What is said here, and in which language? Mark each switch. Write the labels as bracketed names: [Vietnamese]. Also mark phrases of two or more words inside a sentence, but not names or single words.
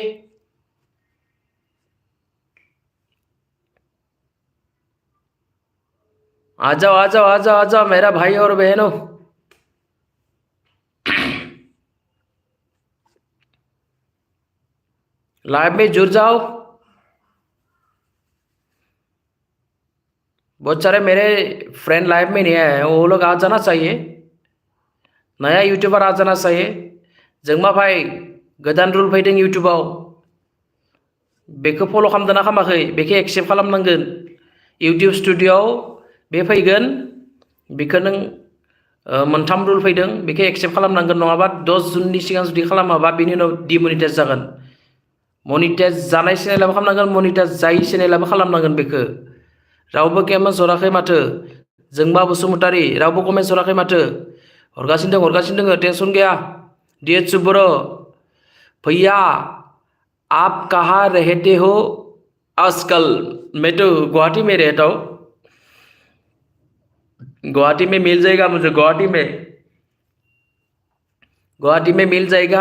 [Hindi] आ जाओ मेरा भाई और बहनों लाइव में जुड़ जाओ बहुत सारे मेरे फ्रेंड लाइव में नहीं आए हैं, वो लोग आ जाना चाहिए, नया यूट्यूबर आ जाना चाहिए। [Bodo] जोंमा भाई गोदान रुल फैदों यूट्यूबाव, बेखौ फल' खालामदोंना खालामाखै, बेखौ एक्सेप्ट खालामनांगोन। इउटुब स्टुडिय'आव बे फैगोन, बेखौ नों मोनथाम रुल फैदों, बेखौ एक्सेप्ट खालामनांगोन, नङाबा 10 जुननि सिगां जुदि खालामाबा बेनि उनाव डिमनिटाइज जागोन। मनिटाइज जानाय चेनेलाबो खालामनांगोन, मनिटाइज जायै चेनेलाबो खालामनांगोन। बेखौ रावबो कमेन्ट हराखै माथो, जोंमा बसुमतारी रावबो कमेन्ट हराखै माथो, हरगासिनो दङ, टेनसन गैया। [Hindi] DH बर' भैया आप कहाँ रहते हो आजकल? मैं तो गुवाहाटी में रहता हूँ, गुवाहाटी में मिल जाएगा मुझे, गुवाहाटी में मिल जाएगा।